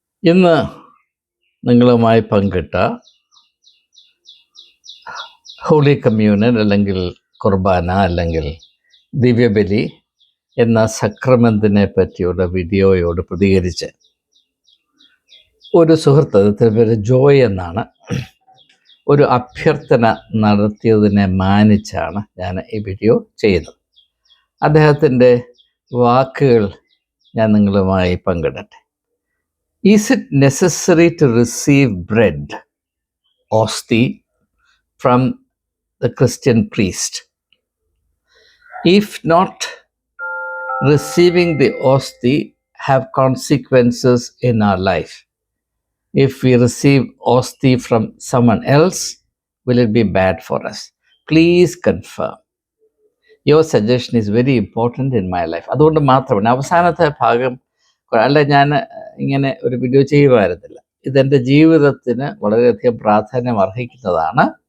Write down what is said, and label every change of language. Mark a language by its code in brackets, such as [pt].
[ml] ഇന്ന് നിങ്ങളുമായി പങ്കിട്ട ഹോളി കമ്മ്യൂണിയൻ അല്ലെങ്കിൽ കുർബാന അല്ലെങ്കിൽ ദിവ്യബലി എന്ന സക്രമെന്റിനെ പറ്റിയുള്ള വീഡിയോയോട് പ്രതികരിച്ച് ഒരു സുഹൃത്ത്, അതിൻ്റെ പേര് ജോയ് എന്നാണ്, ഒരു അഭ്യർത്ഥന നടത്തിയതിനെ മാനിച്ചാണ് ഞാൻ ഈ വീഡിയോ ചെയ്യുന്നത്. അദ്ദേഹത്തിൻ്റെ വാക്കുകൾ ഞാൻ നിങ്ങളുമായി പങ്കിടട്ടെ. [en] Is it necessary to receive bread, ostie, from the Christian priest? If not, receiving the ostie have consequences in our life. If we receive ostie from someone else, will it be bad for us? Please confirm. Your suggestion is very important in my life. [ml] അതുകൊണ്ട് മാത്രമാണ് അവസാനത്തെ ഭാഗം, അല്ല ഞാൻ ഇങ്ങനെ ഒരു video ചെയ്യുമായിരുന്നില്ല. ഇതെൻ്റെ ജീവിതത്തിന് വളരെയധികം പ്രാധാന്യം അർഹിക്കുന്നതാണ്.